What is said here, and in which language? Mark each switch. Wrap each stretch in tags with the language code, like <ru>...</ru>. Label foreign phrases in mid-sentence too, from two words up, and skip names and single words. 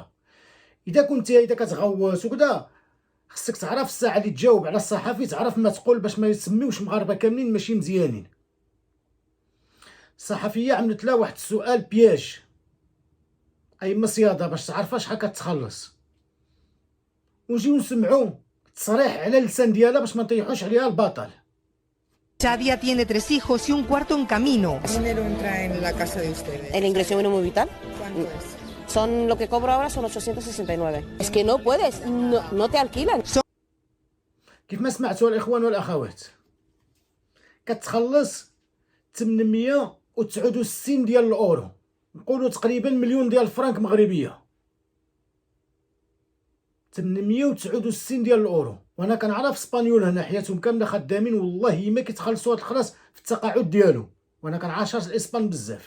<ar>اذا كتغوت وكذا خصك تعرف الساعه اللي تجاوب على الصحفي، تعرف ما تقول باش ما يسميوش مغاربه كاملين ماشي مزيانين. الصحفيه عملت لها واحد السؤال بياج، اي مصياده، باش تعرف شحال كتخلص، ونجيو نسمعوا التصريح على اللسان ديالها باش ما نطيحوش عليها البطل.</ar> <es>Shadia tiene 3 hijos y un cuarto en camino. ¿Qué dinero entra en la casa de ustedes? El ingreso mínimo vital, ¿Cuánto es? lo que cobro ahora son 869. Es que no puedes, no te alquilan.</es> <ar>كيف ما سمعتوا الاخوان والاخوات، كتخلص 869 ديال الاورو، نقولوا تقريبا مليون ديال الفرنك مغربيه. 869 ديال الاورو، وانا كنعرف اسبانيول هنا حياتهم كامله خدامين والله ما كيتخلصوا هاد الخلاص في التقاعد ديالو، وانا كنعاشر الاسبان بزاف.</ar>